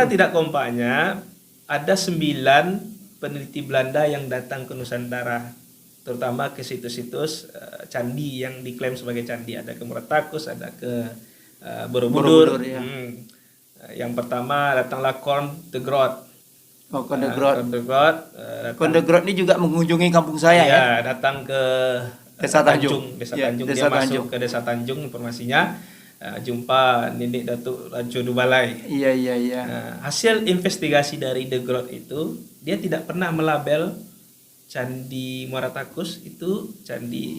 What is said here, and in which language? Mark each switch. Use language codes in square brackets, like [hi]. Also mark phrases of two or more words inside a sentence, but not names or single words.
[id] betul. tidak kompaknya, ada 9 peneliti Belanda yang datang ke Nusantara, terutama ke situs-situs candi yang diklaim sebagai candi. Ada ke Muratakus, ada ke Borobudur. Borobudur, ya. Yang pertama datanglah Korn de Groot. Oh, Konde Grot. Korn de Groot. Konde Grot ini juga mengunjungi kampung saya ya. Datang ke Desa Tanjung. Desa Ya, Tanjung. Desa Dia Tanjung. masuk ke Desa Tanjung, informasinya jumpa Nenek Datuk Rajo Dubalai. Iya, iya, iya. Nah, hasil investigasi dari De Groot itu, dia tidak pernah melabel Candi Muara Takus itu candi